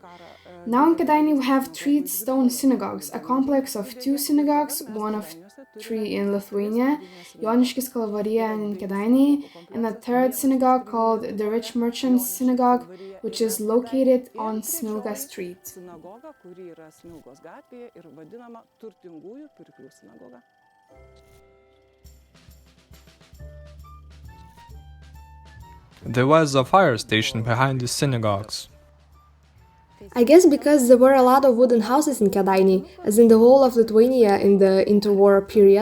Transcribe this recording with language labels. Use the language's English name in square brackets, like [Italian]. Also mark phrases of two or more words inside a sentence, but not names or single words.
[English] Now in Kadaini we have three stone synagogues, a complex of two synagogues, one of three in Lithuania, Joniškis Kalvarija in Kadaini, and a third synagogue called the Rich Merchants Synagogue, which is located on Smilga Street. [Lithuanian] Sinagoga, kuri yra Smilgos gatvėje ir vadinama turtingųjų pirklių sinagoga. [English] There was a fire station behind the synagogues. I guess because there were a lot of wooden houses in Kadaini, as in the whole of Lithuania in the interwar period.